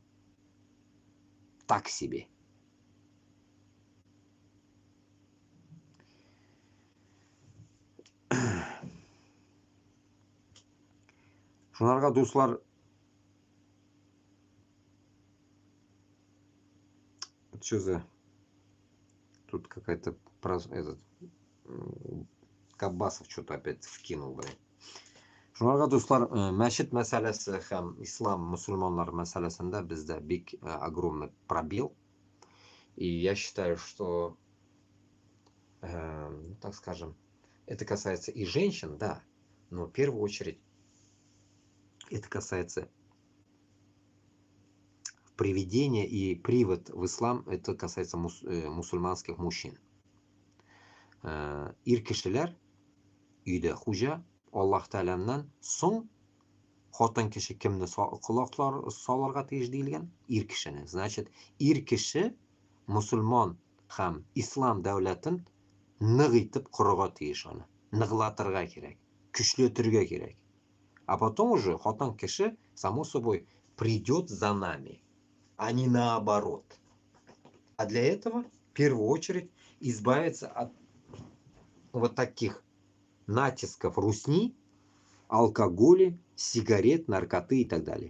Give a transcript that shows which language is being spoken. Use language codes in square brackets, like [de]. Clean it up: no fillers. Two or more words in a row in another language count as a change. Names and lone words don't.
[ru] Так себе. [tt] Шунарға дуслар, [ru] что за... Тут какая-то... Кабасов что-то опять вкинул, блядь. [tt] Шунарға дуслар, мәшет мәсәләсе һәм ислам мусульманлар мәсәләсендә бездә бик [ru] огромный пробел. И я считаю, что, так скажем, это касается и женщин, да, но в первую очередь это касается приведения и привод в ислам, это касается мусульманских мужчин. [tt] Ир кешеләр өйдә хуҗа, Аллаһ Тәгаләннән соң хатын кеше кемне колаклар салырга тиеш диелгән? Ир кешене. Значит, ир кеше мусульман һәм ислам дәүләтен нык итеп корырга тиеш аны. Ныгылатырга кирәк, көчләтергә кирәк. [ru] А потом уже [tt] хатын кеше, [ru] само собой, придет за нами, а не наоборот. А для этого, в первую очередь, избавиться от вот таких натисков русни, алкоголя, сигарет, наркоты и так далее.